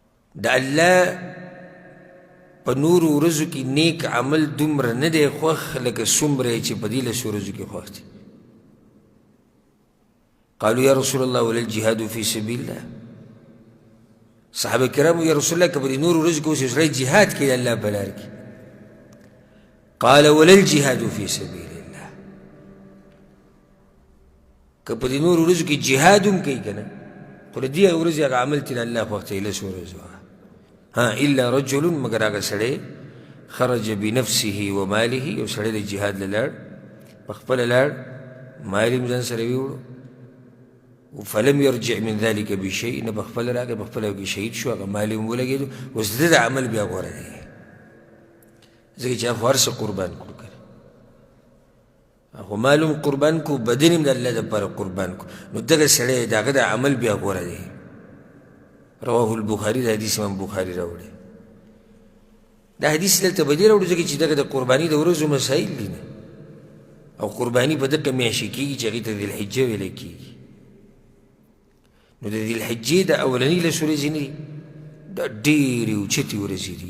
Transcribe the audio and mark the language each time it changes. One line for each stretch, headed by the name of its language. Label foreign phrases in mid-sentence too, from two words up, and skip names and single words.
Pashto: د الله په نورو ورځو کې نیک عمل دومره نه دی خوښ لکه څومره چې په دې لسو ورځو کې خوښ دی.
Arabic: قالوا یا رسول الله ولا الجهاد فی سبیل الله.
Pashto: صحابه کرامو
Arabic: یا رسول الله
Pashto: که په دې نورو ورځو کې اوس یو سړی جهاد کوي د الله په لار کې،
Arabic: قال ولا الجهاد فی سبیل الله.
Pashto: که په دې نورو ورځو کې جهاد هم کوي که نه، خو د دې ورځې هغه عمل چې د الله خوښ دی لسو ورځو
Arabic: الا رجل
Pashto: مگر هغه سړی
Arabic: خرج بنفسه وماله،
Pashto: یو سړی د جهاد له لاړ، په خپله لاړ، مال یې ځان سره ویوړو،
Arabic: فلم يرجع من ذلك بشيء،
Pashto: نه په خپله راغی، په خپله کې شهید شو، هغه مال یې هم ولګېدو. اوس د ده د عمل بیا غوره دی، ځکه چې هغه هر څه قربان کړو که نه، خو مال هم قربان کړو، بدن هم د الله دپاره قربان کړو، نو دغه سړی د هغه د عمل بیا غوره دی.
Arabic: رواه البخاري،
Pashto: دا حدیث امام بخاري راوړی. دا حدیث دلته په دې راوړو ځکه چې دغه د قرباني د ورځو مسایل دي نه، او قرباني په دغه میاشتې کېږي چې هغې ته ذوالحجه ویلی کېږي. نو د ذوالحجې د اولنۍ لسو ورځې نه دي، دا ډېرې اوچتې ورځې دي.